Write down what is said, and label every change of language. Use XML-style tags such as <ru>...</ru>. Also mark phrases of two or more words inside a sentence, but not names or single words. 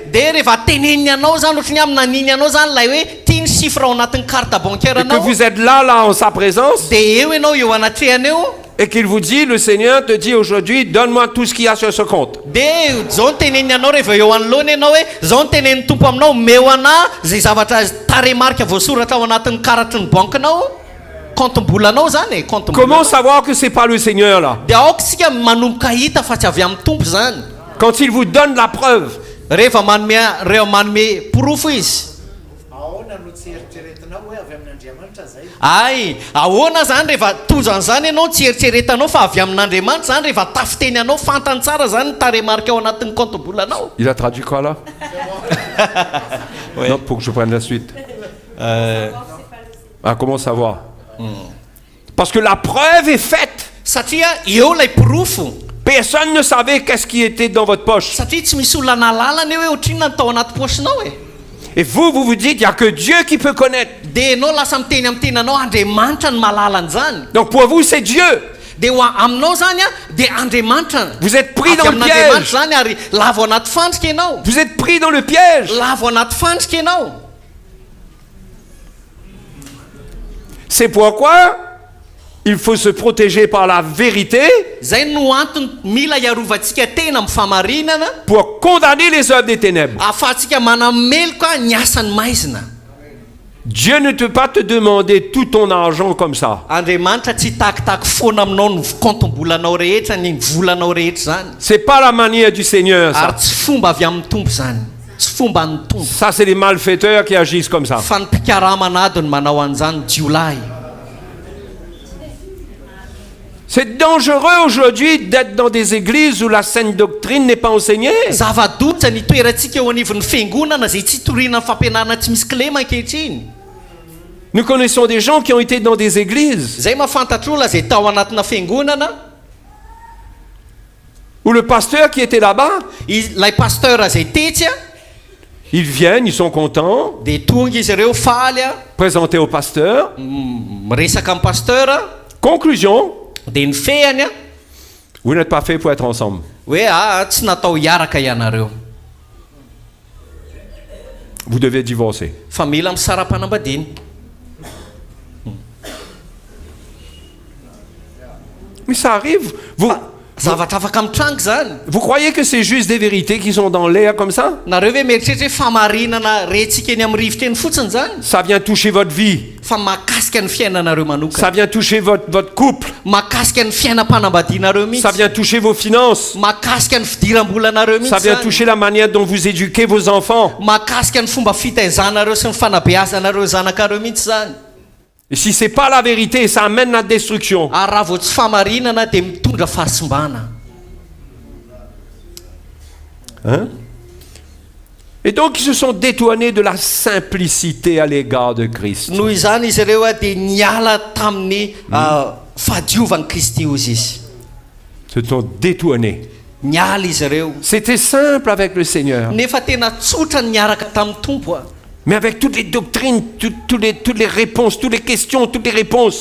<mg>Dia rehefa teneniny anao zany ohatrany amin'ny naniny anao zany lay hoe tia ny chiffre ao anatin'ny</mg> <fr>carte bancaire et que</fr> <mg>anao,</mg> <fr>vous êtes là en sa présence,</fr> <mg>dia eo ianao eo anatrehany eo,</mg> <fr>et qu'il vous dit, le Seigneur te dit aujourd'hui, donne-moi tout ce qu'il y a sur ce compte.</fr> <mg>dia zao ny teneniny anao rehefa eo anoloana ianao hoe zao ny teneniny tompo aminao, meo ana zay zavatra taremarika voasoratra ao anatin'ny karatry ny bankinao, compte-mbolanao zany e, compte-mbola.</mg> <fr>Comment savoir que c'est pas le Seigneur là?</fr> <mg>Dia aoka isika manomboka hita fa tsy avy amin'ny tompo zany.</mg> <fr>Quand il vous donne la preuve,</fr> <mg>Rehefa manome porofo izy, tsy eritreretinao hoe avy amin'Andriamanitra zay. ay ahoana zany rehefa tojo an'izany ianao tsy eritreretanao fa avy amin'Andriamanitra zany rehefa tafiteny anao fantany tsara zany taremarika ao anatin'ny compte-boule-anao.</mg> <fr>Il a traduit quoi là? Ouais. Non, pour que je prenne la suite. Ah, comment savoir? Parce que la preuve est faite.</fr> <mg>Satria eo lay pirofo.</mg> <fr>Personne ne savait qu'est-ce qui était dans votre poche.</fr> <mg>Satria tsy misy olona nalalana eo hoe ohatrinona natao anaty posinao e.</mg> <fr>Et vous vous dites, il n'y a que Dieu qui peut connaître.</fr> <mg>De enao lasa miteny amin'ny tenanao Andriamanitra ny mahalala an'izany.</mg> <fr>Donc pour vous, c'est Dieu.</fr> <mg>De ho aminao zany a de Andriamanitra.</mg> <fr>Vous êtes pris</fr> <mg>Avy</mg> <fr>dans le</fr> <mg>amin'Andriamanitra</mg> <fr>piège.</fr> <mg>zany ary lavo anaty fandrika ianao.</mg> <fr>Vous êtes pris dans le piège.</fr> <mg>Lavo anaty fandrika ianao.</mg> <fr>C'est pourquoi il faut se protéger par la vérité</fr> <mg>Zay no antony mila iarovatsika tena amin'ny famarinana</mg> <fr>pour condamner les œuvres des ténèbres.</fr> <mg>ahafahantsika manameloka ny asan'ny maizina.</mg> <fr>Dieu ne peut pas te demander tout ton argent comme ça.</fr> <mg>Andriamanitra tsy takitaky foana aminao ny compte-boule-anao rehetra ny volanao rehetra zany.</mg> <fr>C'est pas la manière du Seigneur, ça.</fr> <mg>Ary tsy fomba avy amin'ny tompo zany. Tsy fomba ny tompo.</mg> <fr>Ça, c'est les malfaiteurs qui agissent comme ça.</fr> <mg>Fa ny mpikaramanado ny manao an'izany jiolahy.</mg> <fr>C'est dangereux aujourd'hui d'être dans des églises où la saine doctrine n'est pas enseignée.</fr> <mg>Zava-dotra ny toerantsika eo anivon'ny fiangonana zay tsy toriana fampianarana tsy misy kilema ankehitriny.</mg> <fr>Nous connaissons des gens qui ont été dans des églises</fr> <mg>Zay mahafantatra olona zay tao anatina fiangonana</mg> <fr>où le pasteur qui était là-bas,</fr> <mg>lay pasteur zay tetsy a</mg> <fr>ils viennent, ils sont contents,</fr> <mg>de tonga izy ireo faly a</mg> <fr>présentés au pasteur.</fr> <mg>miresaka amin'ny pasteur a</mg> <fr>Conclusion,</fr> <mg>de ny fehany a</mg> <fr>vous n'êtes pas fait pour être ensemble.</fr> <mg>hoe tsy natao hiaraka ianareo</mg> <fr>Vous devez divorcer.</fr> <mg>fa mila misara-panambadiany.</mg> <fr>Mais ça arrive.</fr> <mg>Zavatra afaka mitrango zany.</mg> <fr>Vous croyez que c'est juste des vérités qui sont dans l'air comme ça?</fr> <mg>Nareo ve mieritreritra hoe famarinana rentsika eny amin'ny rivotra eny fotsiny zany?</mg> <fr>Ça vient toucher votre vie.</fr> <mg>Fa mahakasika ny fiainanareo manokana.</mg> <fr>Ça vient toucher votre couple.</fr> <mg>Mahakasika ny fiainam-panambadianareo mihitsy.</mg> <fr>Ça vient toucher vos finances.</fr> <mg>Mahakasika ny fidiram-bolanareo mihitsy.</mg> <fr>Ça vient</fr> <mg>zany.</mg> <fr>toucher la manière dont vous éduquez vos enfants.</fr> <mg>Mahakasika ny fomba fitaizanareo sy ny fanabeazanareo zanakareo mihitsy zany.</mg> <fr>Et si c'est pas la vérité, ça amène la destruction.</fr> <mg>Ary raha vao tsy famarinana dia mitondra fahasimbana.</mg> <fr>Hein? Et donc ils se sont détournés de la simplicité à l'égard de Christ.</fr> <mg>Noho izany izy ireo dia niala tamin'ny fahadiovan'i Kristy ozy izy.</mg> <fr>Se sont détournés.</fr> <mg>Niala izy ireo.</mg> <fr>C'était simple avec le Seigneur.</fr> <mg>Nefa tena tsotra ny niaraka tamin'ny tompo a.</mg> <fr>Mais avec toutes les doctrines, toutes les réponses, toutes les questions, toutes les réponses.</fr>